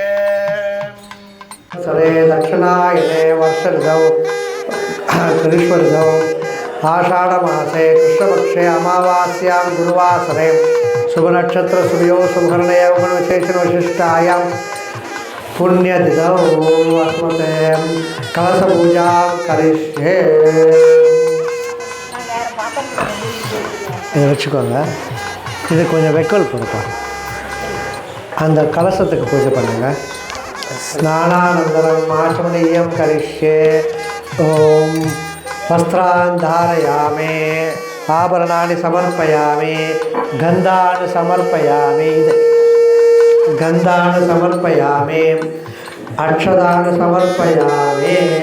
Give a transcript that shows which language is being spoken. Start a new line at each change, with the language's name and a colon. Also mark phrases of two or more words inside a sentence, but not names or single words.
Sanskrit: सरे दक्षिणायने वर्ष ऋतौ ग्रीष्म ऋतौ आषाढ़मासे कृष्णपक्षे अमावास्यां गुरुवासरे शुभनक्षत्र शुभयो शुभकर्णयो गुणविशेषण विशिष्टायां पुण्यतिथौ अस्मते कलशपूजां करिष्ये।
Tamil: இதை வச்சுக்கோங்க. இது கொஞ்சம் வெக்கல் கொடுப்பா. அந்த கலசத்துக்கு பூஜை பண்ணுங்க.
Sanskrit: स्नानानन्तरम् आचमनीयं करिष्ये। ओम वस्त्रान् धारयामि, आभरणानि समर्पयामि, गन्धान् समर्पयामि, गन्धान् समर्पयामि, अक्षतान् समर्पयामि।